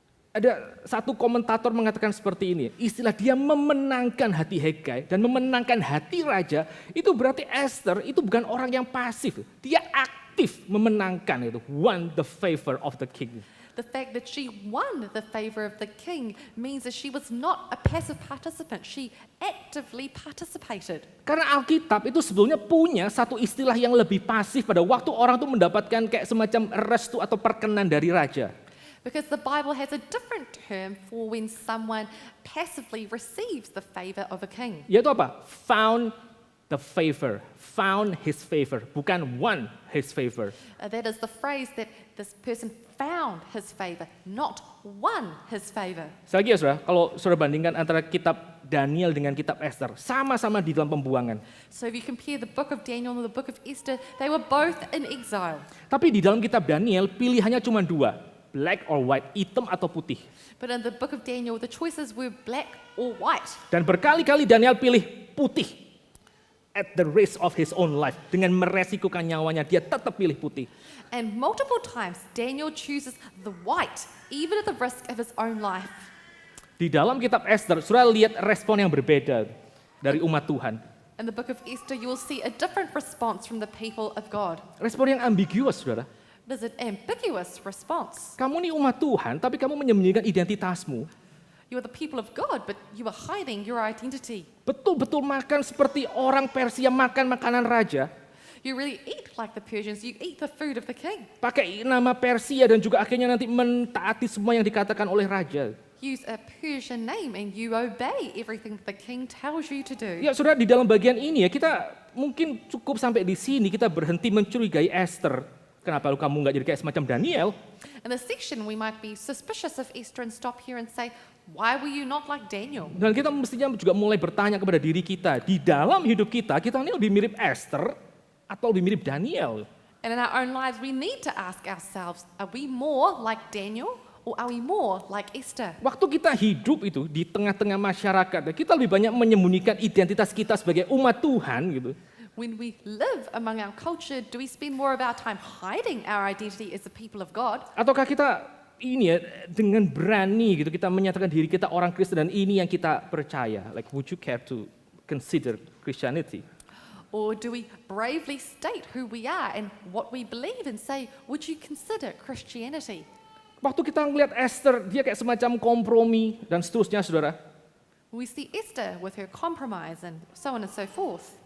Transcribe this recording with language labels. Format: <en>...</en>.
<id>Ada satu komentator mengatakan seperti ini, istilah dia memenangkan hati Haggai dan memenangkan hati raja, itu berarti Esther itu bukan orang yang pasif, dia aktif memenangkan itu,</id> <en>won the favor of the king. The fact that she won the favor of the king means that she was not a passive participant. She actively participated.</en> <id>Karena Alkitab itu sebetulnya punya satu istilah yang lebih pasif pada waktu orang itu mendapatkan kayak semacam restu atau perkenan dari raja.</id> <en>Because the Bible has a different term for when someone passively receives the favor of a king.</en> <id>Yaitu apa?</id> <en>Found the favor, found his favor, bukan won his favor. That is the phrase that this person found his favor, not won his favor.</en> <id>Sekali lagi ya saudara, kalau saudara bandingkan antara kitab Daniel dengan kitab Esther, sama-sama di dalam pembuangan.</id> <en>So if you compare the book of Daniel and the book of Esther, they were both in exile.</en> <id>Tapi di dalam kitab Daniel pilihannya cuma dua,</id> <en>black or white,</en> <id>hitam atau putih.</id> <en>But in the book of Daniel, the choices were black or white.</en> <id>Dan berkali-kali Daniel pilih putih</id> <en>at the risk of his own life.</en> <id>Dengan meresikukan nyawanya, dia tetap pilih putih.</id> <en>And multiple times, Daniel chooses the white, even at the risk of his own life.</en> <id>Di dalam kitab Esther, saudara lihat respon yang berbeda dari umat Tuhan.</id> <en>In the book of Esther, you will see a different response from the people of God.</en> <id>Respon yang ambiguous, saudara.</id> <en>It is an ambiguous response.</en> <id>Kamu ini umat Tuhan, tapi kamu menyembunyikan identitasmu.</id> <en>You are the people of God, but you are hiding your identity.</en> <id>Betul-betul makan seperti orang Persia makan makanan raja.</id> <en>You really eat like the Persians. You eat the food of the king.</en> <id>Pakai nama Persia dan juga akhirnya nanti mentaati semua yang dikatakan oleh raja.</id> <en>Use a Persian name and you obey everything the king tells you to do.</en> <id>Ya saudara, di dalam bagian ini ya kita mungkin cukup sampai di sini kita berhenti mencurigai Esther. Kenapa kamu nggak jadi kayak semacam Daniel?</id> <en>In this section, we might be suspicious of Esther and stop here and say, why were you not like Daniel?</en> <id>Dan kita mestinya juga mulai bertanya kepada diri kita, di dalam hidup kita ini lebih mirip Esther atau lebih mirip Daniel?</id> <en>And in our own lives, we need to ask ourselves, are we more like Daniel or are we more like Esther?</en> <id>Waktu kita hidup itu di tengah-tengah masyarakat, kita lebih banyak menyembunyikan identitas kita sebagai umat Tuhan gitu.</id> <en>When we live among our culture, do we spend more of our time hiding our identity as the people of God?</en> <id>Ataukah kita ini ya dengan berani gitu kita menyatakan diri kita orang Kristen dan ini yang kita percaya?</id> <en>Like would you care to consider Christianity? Or do we bravely state who we are and what we believe and say, would you consider Christianity?</en> <id>Waktu kita ngelihat Esther, dia kayak semacam kompromi dan seterusnya, saudara.</id> <en>We see Esther with her compromise and so on and so forth.</en>